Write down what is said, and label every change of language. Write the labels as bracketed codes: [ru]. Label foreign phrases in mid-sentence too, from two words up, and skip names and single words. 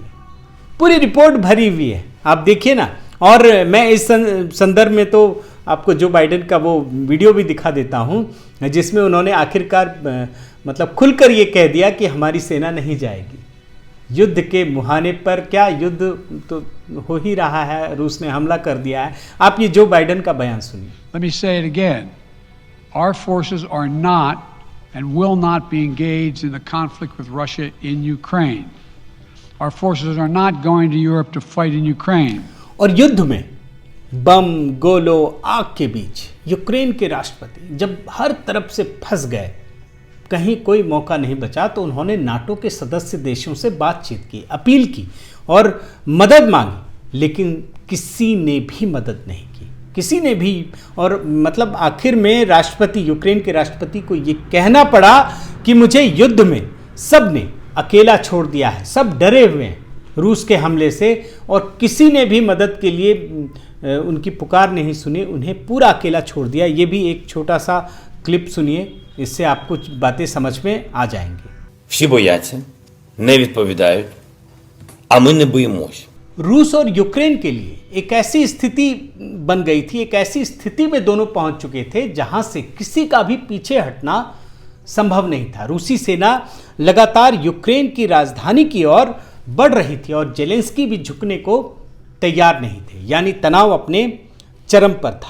[hi] पूरी रिपोर्ट भरी हुई है, आप देखिए ना। और मैं इस संदर्भ में तो आपको जो बाइडेन का वो वीडियो भी दिखा देता हूं, जिसमें उन्होंने आखिरकार मतलब खुलकर ये कह दिया कि हमारी सेना नहीं जाएगी युद्ध के मुहाने पर। क्या युद्ध तो हो ही रहा है, रूस ने हमला कर दिया है। आप ये जो बाइडेन का बयान सुनिए। [en] Let me say it again. Our forces are not and will not be engaged in the conflict with Russia in Ukraine. Our forces are not going to Europe to fight in Ukraine. [hi] और युद्ध में बम, गोलों, आग के बीच यूक्रेन के राष्ट्रपति जब हर तरफ से फंस गए, कहीं कोई मौका नहीं बचा, तो उन्होंने नाटो के सदस्य देशों से बातचीत की, अपील की और मदद मांगी, लेकिन किसी ने भी मदद नहीं की, किसी ने भी। और मतलब आखिर में राष्ट्रपति, यूक्रेन के राष्ट्रपति को ये कहना पड़ा कि मुझे युद्ध में सब ने अकेला छोड़ दिया है, सब डरे हुए हैं रूस के हमले से, और किसी ने भी मदद के लिए उनकी पुकार नहीं सुनी, उन्हें पूरा अकेला छोड़ दिया। ये भी एक छोटा सा क्लिप सुनिए, इससे आपको बातें समझ में आ जाएंगी। [uk] Всі бояться, не відповідають, а ми не боїмось. [hi] रूस और यूक्रेन के लिए एक ऐसी स्थिति बन गई थी, एक ऐसी स्थिति में दोनों पहुंच चुके थे जहां से किसी का भी पीछे हटना संभव नहीं था। रूसी सेना लगातार यूक्रेन की राजधानी की ओर बढ़ रही थी और जेलेंस्की भी झुकने को तैयार नहीं थे, यानी तनाव अपने चरम पर था।